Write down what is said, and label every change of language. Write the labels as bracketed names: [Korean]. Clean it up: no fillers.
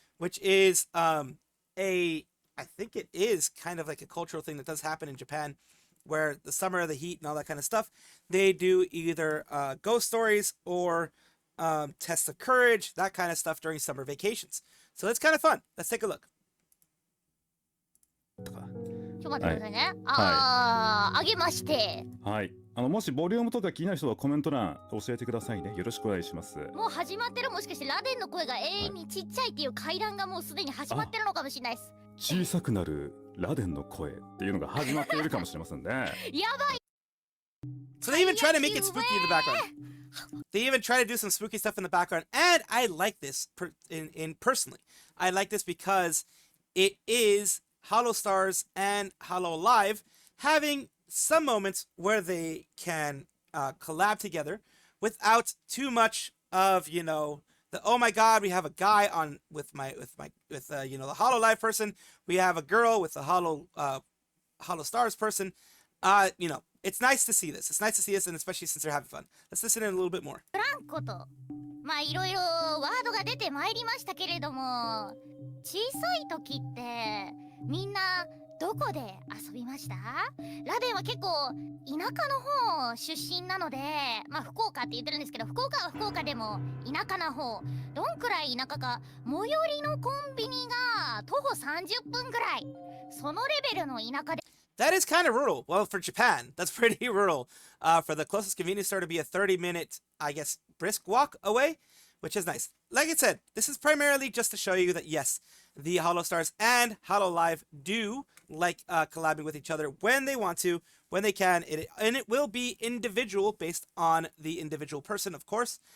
[English] which is I think it is kind of like a cultural thing that does happen in Japan, where the summer, the heat, and all that kind of stuff, they do either ghost stories or tests of courage, that kind of stuff during summer vacations. So it's kind of fun. Let's take a look. [Japanese] ちょっと待ってくださいね。あげまして。はい。もしボリュームとか気になる人はコメント欄教えてくださいね。よろしくお願いします。もう始まってる。もしかしてラデンの声が永遠にちっちゃいっていう階段がもうすでに始まってるのかもしれないです。小さくなるラデンの声っていうのが始まっているかもしれませんね。やばい。 [English] So they even try to make it spooky in the background. They even try to do some spooky stuff in the background, and I like this in personally. I like this because it is Holostars and Hololive having some moments where they can collab together without too much of, you know, the oh my god, we have a guy on with you know, the Hololive person, we have a girl with the Holostars person. You know, it's nice to see this. It's nice to see this, and especially since they're having fun. Let's listen in a little bit more. [Japanese] ブランコとまあいろいろワードが出てまいりましたけれども、小さい時ってみんなどこで遊びました？ラデンは結構田舎の方出身なので、まあ福岡って言ってるんですけど、福岡は福岡でも田舎な方。どんくらい田舎か、最寄りのコンビニが徒歩30分ぐらい。そのレベルの田舎で。 [English] That is kind of rural. Well, for Japan, that's pretty rural. For the closest convenience store to be a 30-minute, I guess, brisk walk away, which is nice. Like I said, this is primarily just to show you that, yes, the Holostars and Hololive do like collabing with each other when they want to, when they can, and it will be individual based on the individual person, of course.